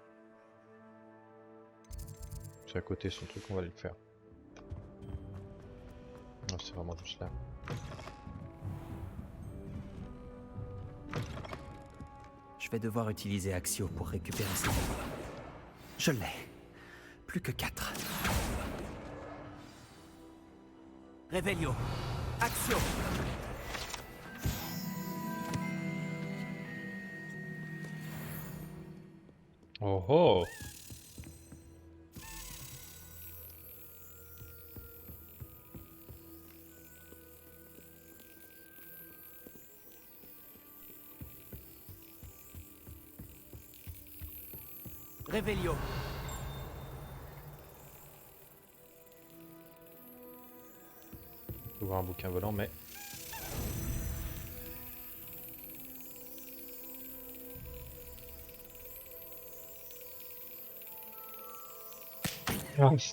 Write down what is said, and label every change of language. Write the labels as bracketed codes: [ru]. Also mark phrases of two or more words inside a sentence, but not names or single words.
[fr] C'est à côté son truc, on va le faire. Non, c'est vraiment juste là. Je vais devoir utiliser Axio pour récupérer ces livres. Je l'ai. Plus que 4. Revelio, Axio. Oh oh! Revelio. Faut voir un bouquin volant, mais... Ah.